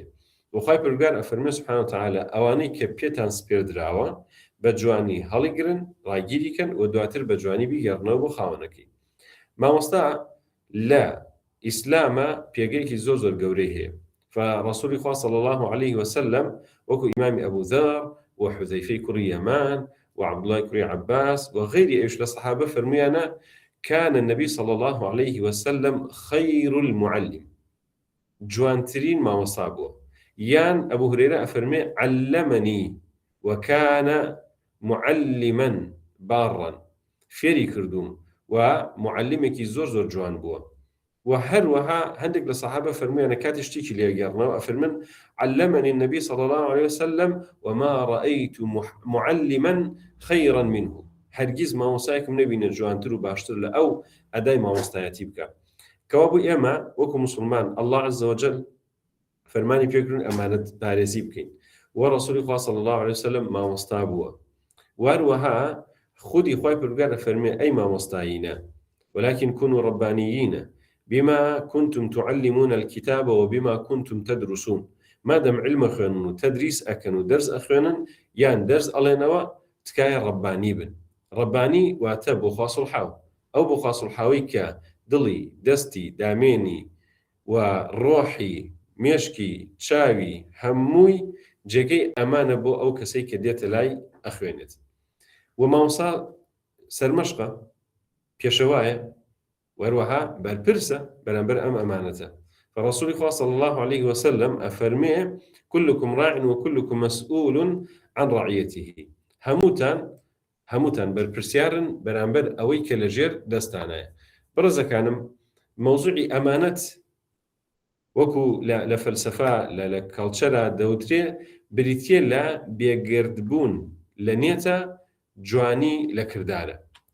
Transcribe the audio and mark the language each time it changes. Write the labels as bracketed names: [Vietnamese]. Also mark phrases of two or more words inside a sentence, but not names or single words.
[Central Kurdish] وخوای پروردگار ئەفەرمێ [Arabic] سبحانه وتعالى [Central Kurdish] ئەوانەی کە پێتان سپێردراوە بە جوانی هەڵیگرن، ڕاگیریکەن و دواتر بە جوانی بیگەڕنەوە بۆ خاوەنەکەی. مامۆستا لە ئیسلامە پێگەیەکی زۆر گەورەی هەیە. فرسولی خوا [Arabic] صلی الله عليه وسلم [Central Kurdish] وەکو ئیمامی ئەبوو ذەر و حوزەیفەی کوڕی یەمان و عەبدوڵای کوڕی عەباس و غەیری ئەویش لە سەحابە فەرموویانە [Arabic] كان النبي صلى الله عليه وسلم خير المعلم، [Central Kurdish] جوانترین مامۆستا بووە. یان ئەبوو هورەیرە ئەفەرمێ [Arabic] علمني وكان معلما بارا، [Central Kurdish] فێری کردوم و معلمێکی زۆر جوان بووە. و هەروەها هەندێک لە سەحابە فەرموویانە کاتی شتێکی لێگەڕنەوە ئەفەرمن [Arabic] علمني النبي صلى الله عليه وسلم وما رأيت معلما خيرا منه. [Central Kurdish] هەرگیز مامۆستایەکم نەبینە جوانتر و باشتر لە ئەو ئەدای مامۆستایەتی بکە. کەوا بوو ئێمە وەکو موسڵمان [Arabic] الله عز وجل [Central Kurdish] فەرمانی پێکردن ئەمانەت پارێزی بکەین. ورسولی خوا [Arabic] صلی الله عليه وسلم [Central Kurdish] مامۆستا بووە. وهروەها خودی خوای پروردگار ئەفەرمێ ئەی مامۆستایینە [Arabic] ولكن كونوا ربانيين بما كنتم تعلمون الكتاب وبما كنتم تدرسون. [Central Kurdish] مادام علم خوێنن و تدریس ئەکەن و دەرس ئەخوێنن یان دەرس ئەڵێنەوە تکایە ڕەبانی بن. ڕەبانی واتە بۆ خوا سڵحاو، ئەو بۆ خوا سڵحاوی کە دڵی، دەستی، دامێنی و ڕۆحی، مێشکی، چاوی هەمووی جێگەی ئەمانە بۆ ئەو کەسەی کە دێتە لای ئەخوێنێت. و مامۆستا سەرمەشقە، پێشەوایە، وەروەها بەرپرسە بەرامبەر ئەم ئەمانەتە. فرسولی خوا [Arabic] صلی الله عليه وسلم [Central Kurdish] ئەفەرمێ [Arabic] كلكم راع وكلكم مسؤول عن رعيته. [Central Kurdish] هەمووتان بەرپرسیارن بەرامبەر ئەوەی کە لەژێر دەستانایە. بەڕێزەکانم، مەوزوعی ئەمانەت وەکو لە فەلسەفا لە کەڵچەرا دەوترێ بریتیە لە بێگردبوون لە نێتە، جوانی لە کردارە.